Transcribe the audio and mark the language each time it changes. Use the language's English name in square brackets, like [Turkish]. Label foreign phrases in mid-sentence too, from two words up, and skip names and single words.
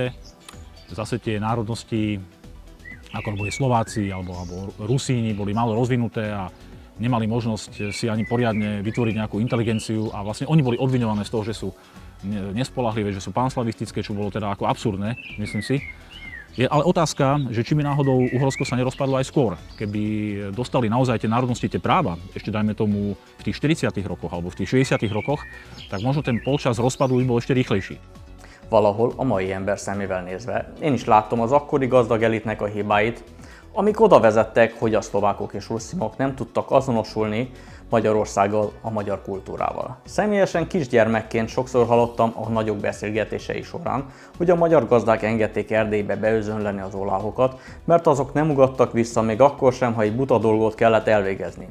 [Slovak] Zase tie národnosti, ako boli Slováci alebo Rusíni, boli málo rozvinuté a nemali možnosť si ani poriadne vytvoriť nejakú inteligenciu a vlastne oni boli obviňované z toho, že sú nespolahlivé, že sú panslavistické, čo bolo teda ako absurdné, myslím si. Je ale otázka, že či by náhodou Uhorsko sa nerozpadlo aj skôr. Keby dostali naozaj tie národnosti tie práva, ešte dajme tomu v tých 40. rokoch alebo v tých 60. rokoch, tak možno ten polčas rozpadu by bol ešte rýchlejší. [Hungarian] Valahol a mai ember szemével nézve, én is láttam az akkori gazdag elitnek a hibáit, amik oda vezettek, hogy a szlovákok és ruszimok nem tudtak azonosulni Magyarországgal, a magyar kultúrával. Személyesen kisgyermekként sokszor hallottam a nagyok beszélgetései során, hogy a magyar gazdák engedték Erdélybe beözönleni az oláhokat, mert azok nem ugattak vissza még akkor sem, ha egy buta dolgot kellett elvégezni.